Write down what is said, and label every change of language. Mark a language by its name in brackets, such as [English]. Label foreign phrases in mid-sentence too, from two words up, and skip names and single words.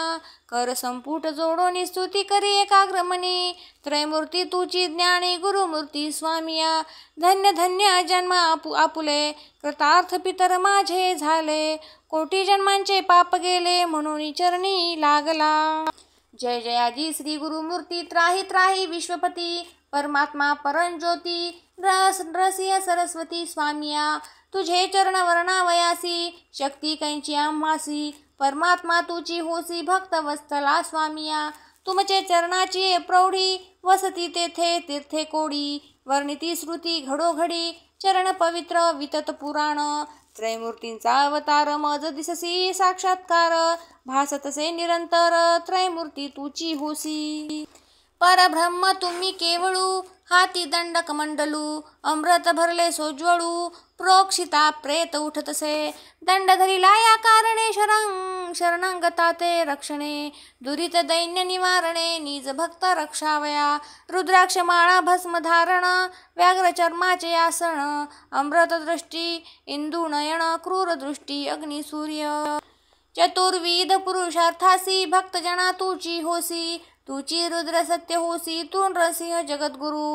[Marathi] कर संपुट जोडोनी स्तुती करी एकाग्र मनी, त्रयमूर्ती तुची ज्ञानी गुरुमूर्ती स्वामिया. धन्य धन्य जन्म आपुले कृतार्थ पितर माझे झाले, कोटी जन्मांचे पाप गेले म्हणून चरणी लागला. जय जयाजी श्री गुरुमूर्ती त्राही त्राही विश्वपती, परमात्मा परंज्योती नरसिंह सरस्वती स्वामिया. तुझे चरण वर्णावयासी शक्ती कैंची आम्हासी, परमात्मा तुची होसी भक्तवत्सला स्वामिया. तुमचे चरणाची प्रौढी वसती तेथे तीर्थे कोडी, वर्णिती श्रुती घडोघडी चरण पवित्र वितत पुराण. त्रयमूर्तींचा अवतार मज दिससी साक्षात्कार, भासतसे निरंतर त्रयमूर्ती तुची होसी. परब्रह्म तुम्ही केवळू हाती दंड कमंडलू, अमृत भरले सोज्वळू प्रोक्षिता प्रेत उठतसे. दंड धरिला या कारणे शरणांगता ते रक्षणे, दुरित दैन्य निवारणे निज भक्त रक्षावया. रुद्राक्ष माळा भस्म धारण व्याघ्र चर्माचे आसन, अमृत दृष्टी इंदू नयन क्रूर दृष्टी अग्नि सूर्य. चतुर्विध पुरुषार्थासी भक्तजना तुची होसी, तुची रुद्र सत्य होसी तू नरसिंह जगद्गुरु.